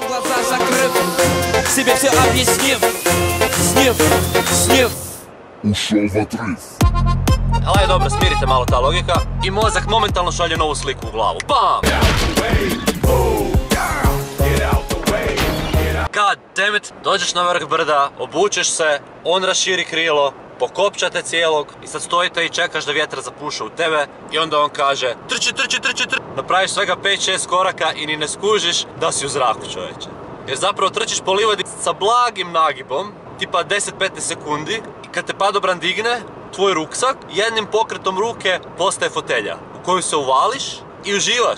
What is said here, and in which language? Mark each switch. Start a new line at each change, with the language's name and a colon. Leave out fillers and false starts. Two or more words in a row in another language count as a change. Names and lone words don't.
Croatian: Ušao vatriv. Ali je dobro, smirite malo ta logika i mozak momentalno šalje novu sliku u glavu. BAM!
English: God damn it!
Croatian: Dođeš na vrh brda, obučeš se, on raširi krilo, pokopča te cijelog i sad stojite i čekaš da vjetar zapuše u tebe i onda on kaže trči, trči, trči, trči. Napraviš svega 5-6 koraka i ni ne skužiš da si u zraku, čovječe. Jer zapravo trčiš po livadi sa blagim nagibom, tipa 10-15 sekundi i kad te padobran digne, tvoj ruksak jednim pokretom ruke postaje fotelja u koju se uvališ i uživaš.